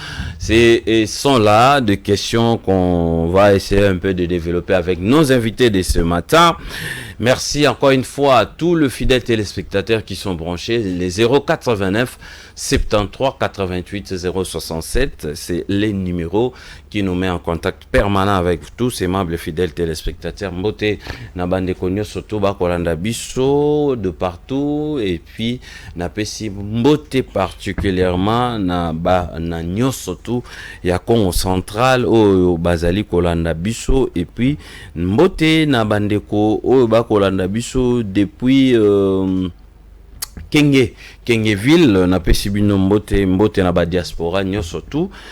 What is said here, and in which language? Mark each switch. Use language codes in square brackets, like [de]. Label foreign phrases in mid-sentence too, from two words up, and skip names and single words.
[fr] Ce sont là des questions qu'on va essayer un peu de développer avec nos invités de ce matin. Merci encore une fois à tous les fidèles téléspectateurs qui sont branchés. Les 089 73 88 067, c'est les numéros qui nous met en contact permanent avec tous ces membres fidèles téléspectateurs. [ln] Mbote na bande konyo surtout ba kolanda biso [fr] de partout et puis [ln] na pesi mbote particulièrement na ba na nyosotu ya Congo central o bazali kolanda biso [fr] et puis [ln] mbote na bande ko o ba kolanda biso depuis Kengeville na pesi bino mbote na ba diaspora nyosotu.